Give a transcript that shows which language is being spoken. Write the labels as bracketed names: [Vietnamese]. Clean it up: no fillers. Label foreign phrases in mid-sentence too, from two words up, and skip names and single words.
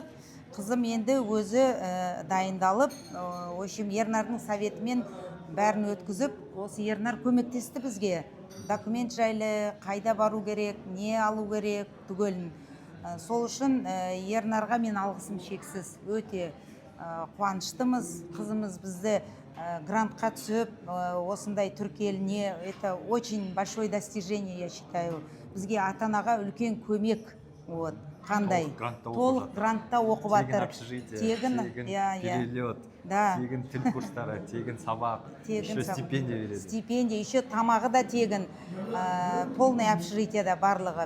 [Kazakh] Қызым енді өзі дайындалып, общем, Ернардың советімен бәрін өткізіп, осы Ернар көмектесті бізге. Документ жайлы, қайда бару керек, не алу керек, түгелін. Сол үшін Ернарға мен алғысым шексіз, өте қуаныштымыз. Қызымыз бізді грантқа түсіп, осындай Түркия еліне, [Russian] это очень большое достижение, я считаю. [Kazakh] Бізге ата-анаға үлкен көмек. Қандай? Толық грантта оқып жатыр. Тегін перелет, тегін тіл курстары, тегін сабақ, еще стипендия береді. Стипендия, еще тамағы да тегін, полный общежитияда барлығы.